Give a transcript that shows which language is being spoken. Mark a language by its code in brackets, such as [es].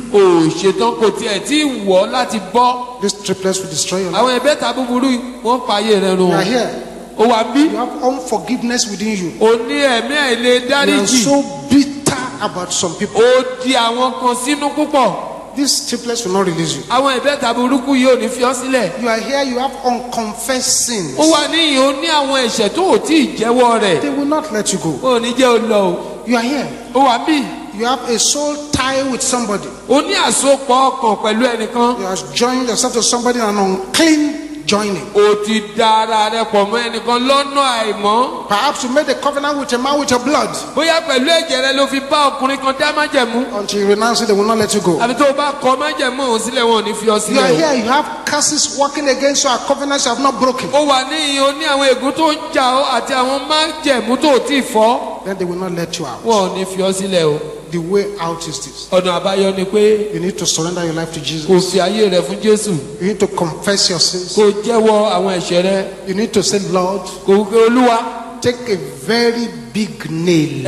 [yo] o ò ṣetán kò tiẹ̀ tí ì wọ̀ láti bọ́. [en] These triplets will destroy your life. [yo] Àwọn ìbẹ́ta búburú yìí wọ́n pa ayé rẹ run. [en] You are here, [yo] Ó wà bí, [en] you have unforgiveness within you. [yo] o ní ẹ̀mí àìlè [en] You are [yo] dáríjì. [en] so bitter about some people. [yo] Ó di àwọn kan sínú púpọ̀. [en] These triplets will not release you. [yo] Àwọn ìbẹ́ta burúkú yìí ò ní fi ọ́ sílẹ̀. [en] You are here, you have unconfessed sins. [yo] Ó wà níyìn, ó ní àwọn ẹ̀ṣẹ̀ tó ò tí ì jẹ́wọ́ rẹ̀. [en] They will not let you go. [yo] Ó ní jẹ́ ó lọ o. [en] You are here, [yo] Ó wà bí, [en] you have a soul tie with somebody. [yo] ó ní àsopọ̀ ọkàn pẹ̀lú ẹnìkan. [en] You have joined yourself to somebody in an unclean joining. [yo] Ó ti da ara rẹ̀ pọ̀ mọ́ ẹnìkan lọ́nà àìmọ́. [en] Perhaps you made a covenant with a man with your blood. [yo] Bóyá pẹ̀lú ẹ̀jẹ̀ rẹ ló fi bá ọkùnrin kan dá májẹ̀mú. [en] Until you renounce it, they will not let you go. [yo] Àbí tó o bá kọ májẹ̀mú òun sílẹ̀, wọn ò ní fi ọ [en] You are [yo] sílẹ̀ o. [en] here, you have curses working against you, and covenants you have not broken. [yo] Ó wà níyìn, ó ní àwọn ègún tó ń jà ọ́ àti àwọn májẹ̀mú tó ò tí ì fọ́. [en] Then they will not let you out. [yo] Wọn ò ní fi ọ sílẹ̀ o. [en] The way out is this. [yo] Ọ̀nà àbáyọ ni pé [en] You need to surrender your life to [yo] kò [en] Jesus. [yo] fi ayé rẹ fún Jésù. [en] You need to confess your sins. [yo] Kò jẹ́wọ́ àwọn ẹ̀ṣẹ̀ rẹ. [en] You need to say, Lord, [yo] Kò wípé Olúwa, [en] take a very big nail,